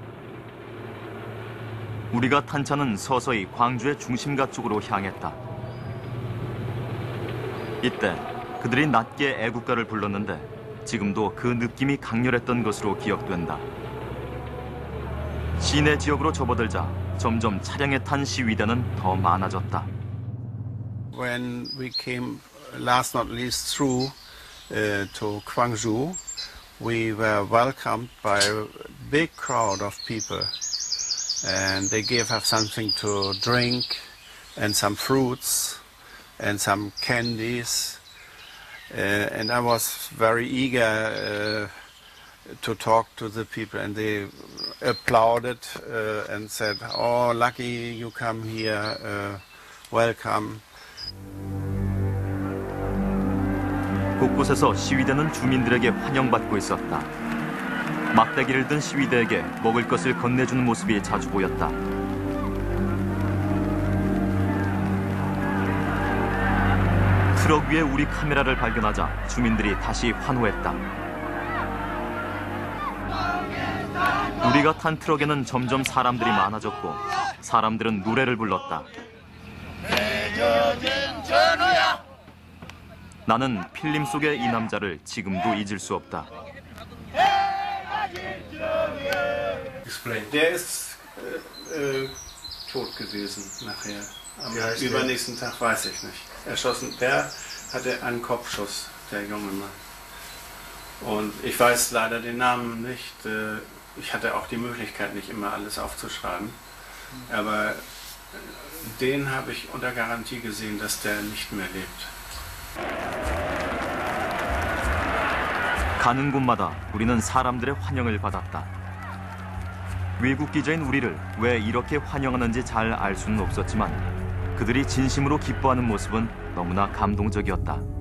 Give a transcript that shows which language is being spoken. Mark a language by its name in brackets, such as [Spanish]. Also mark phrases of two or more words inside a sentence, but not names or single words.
[Korean] 우리가 탄 차는 서서히 광주의 중심가 쪽으로 향했다. 이때 그들이 낮게 애국가를 불렀는데 지금도 그 느낌이 강렬했던 것으로 기억된다. 시내 지역으로 접어들자 점점 차량에 탄 시위대는 더 많아졌다. [English] When we came last not least through to Gwangju, we were welcomed by a big crowd of people, and they gave us something to drink and some fruits and some candies, and I was very eager to talk to the people, and they applauded and said, "Oh, lucky you come here, welcome." [Korean] 곳곳에서 시위대는 주민들에게 환영받고 있었다. 막대기를 든 시위대에게 먹을 것을 건네주는 모습이 자주 보였다. 트럭 위에 우리 카메라를 발견하자 주민들이 다시 환호했다. 우리가 탄 트럭에는 점점 사람들이 많아졌고 사람들은 노래를 불렀다. 나는 필름 속의 이 남자를 지금도 잊을 수 없다. [German] Der ist tot gewesen nachher. Am übernächsten Tag weiß ich nicht. Erschossen. Der hatte einen Kopfschuss, der junge Mann. Und ich weiß leider den Namen nicht. Ich hatte auch die Möglichkeit, nicht immer alles aufzuschreiben. Aber den habe ich unter Garantie gesehen, dass der nicht mehr lebt. [Korean] 가는 곳마다 우리는 사람들의 환영을 받았다. 외국 기자인 우리를 왜 이렇게 환영하는지 잘 알 수는 없었지만 그들이 진심으로 기뻐하는 모습은 너무나 감동적이었다.